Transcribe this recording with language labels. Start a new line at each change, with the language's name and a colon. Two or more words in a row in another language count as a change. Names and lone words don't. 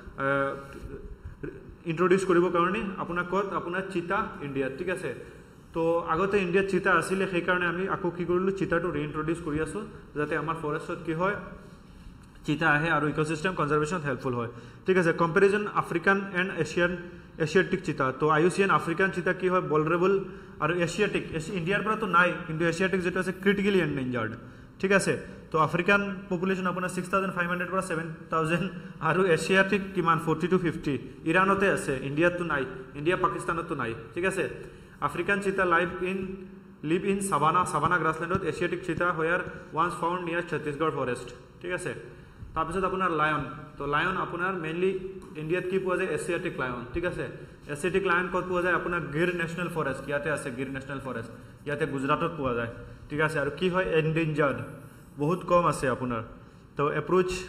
Assamese: ইন্ট্ৰডিউচ কৰিব কাৰণে আপোনাৰ কত আপোনাৰ চিতা ইণ্ডিয়া ঠিক আছে তো আগতে ইণ্ডিয়াত চিতা আছিল সেই কাৰণে আমি আকো কি কৰিলো চিতাটো ৰিইন্ট্ৰডিউচ কৰি আছো যাতে আমাৰ ফৰেষ্টত কি হয় চিতা আহে আৰু
English: ecosystem conservation helpful
Assamese: হয় ঠিক আছে
English: comparison African and Asiatic cheetah
Assamese: তো
English: IUCN African cheetah
Assamese: কি হয় vulnerable আৰু এছিয়াটিক ইণ্ডিয়াৰ পৰা তো নাই কিন্তু এছিয়াটিক যেটো আছে
English: critically endangered
Assamese: ঠিক আছে তো
English: African population
Assamese: আপোনাৰ 6500 পৰা 7000 আৰু এছিয়াটিক কিমান 40 to 50 ইৰানতে আছে ইণ্ডিয়াত তো নাই ইণ্ডিয়া পাকিস্তানত তো নাই ঠিক আছে
English: African cheetah live in savanna grassland Asiatic cheetah where once found near
Assamese: ছত্তীশগড় ফরেস্ট ঠিক আছে তাৰপিছত আপোনাৰ লায়ন তো লায়ন আপোনাৰ মেইনলি ইণ্ডিয়াত কি পোৱা যায়
English: Asiatic lion
Assamese: ঠিক আছে
English: Asiatic lion
Assamese: কত পোৱা যায় আপোনাৰ গিৰ নেশ্যনেল ফৰেষ্ট ইয়াতে আছে গিৰ নেশ্যনেল ফৰেষ্ট ইয়াতে গুজৰাটত পোৱা যায় ঠিক আছে আৰু কি হয় এন্ডেঞ্জাৰ্ড বহুত কম আছে আপোনাৰ তো এপ্ৰোচ